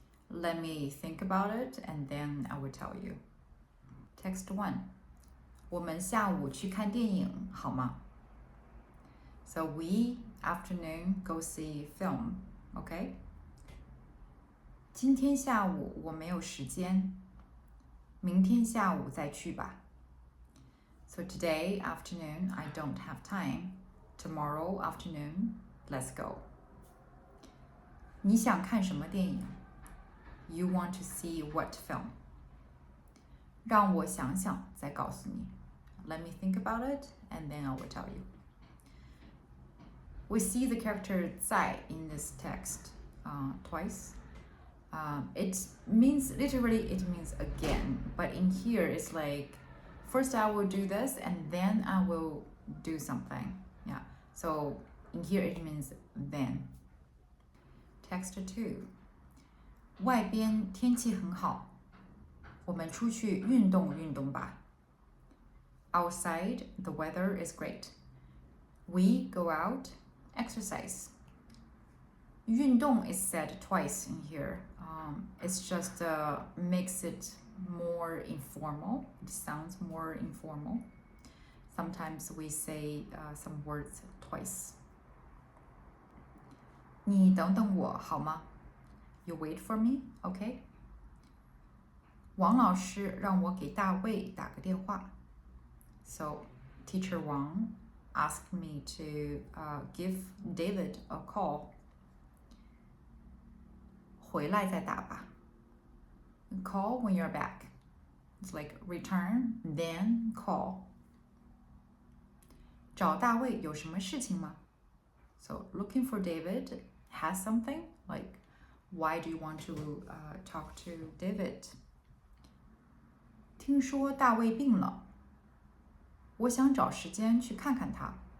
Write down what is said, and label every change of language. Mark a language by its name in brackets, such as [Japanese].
[English] Let me think about it and then I will tell you. Text 1. [Chinese] 我们下午去看电影好吗? [English] So we afternoon go see film, okay? [Chinese] 今天下午我没有时间，明天下午再去吧。 [English] So today afternoon I don't have time. Tomorrow afternoon, let's go. [Chinese] 你想看什么电影? [English] You want to see what film? [Chinese] 让我想想再告诉你. [English] Let me think about it and then I will tell you. We see the character 在 in this text twice. It means, literally it means again, but in here it's like, first I will do this and then I will do something. Yeah, so in here it means then. Text 2. [Chinese] 外边天气很好，我们出去运动运动吧。 [English] Outside, the weather is great. We go out, exercise. 运动 is said twice in here. It's just makes it more informal. It sounds more informal. Sometimes we say some words twice. [Chinese] 你等等我好吗? [English] You wait for me, okay? [Chinese] 王老师让我给大卫打个电话. [English] So, Teacher Wang asked me to give David a call. [Chinese] 回来再打吧. [English] Call when you're back. It's like return, then call. [Chinese] 找大卫有什么事情吗? [English] So, looking for David has something, like, why do you want to talk to David? [Chinese] 听说大卫病了，我想找时间去看看他。